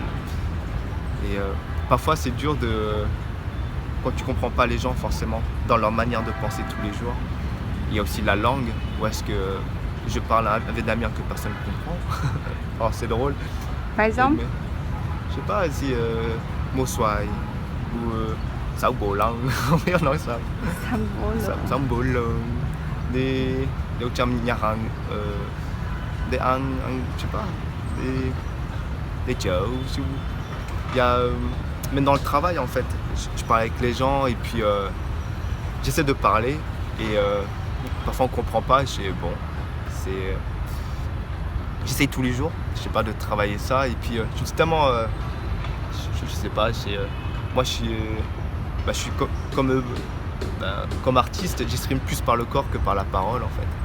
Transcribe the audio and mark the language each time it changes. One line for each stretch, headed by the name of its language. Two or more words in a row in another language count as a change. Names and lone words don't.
French: Et parfois c'est dur quand tu ne comprends pas les gens forcément dans leur manière de penser tous les jours. Il y a aussi la langue, où est-ce que je parle un vietnamien que personne ne comprend. Alors c'est drôle. Par exemple? Mais, je sais pas si Mo Xoài ou Sao Bồ Lăng,
Vietnamese: không biết nói sao. Sao Bồ Lăng, des trong nhà hàng,
French: des ăn, je sais pas, des chợ. Il y a, même dans le travail en fait, je parle avec les gens et puis j'essaie de parler et parfois on comprend pas. J'essaie tous les jours, je sais pas, de travailler ça et puis je suis tellement, je sais pas, moi je suis comme artiste, j'exprime plus par le corps que par la parole en fait.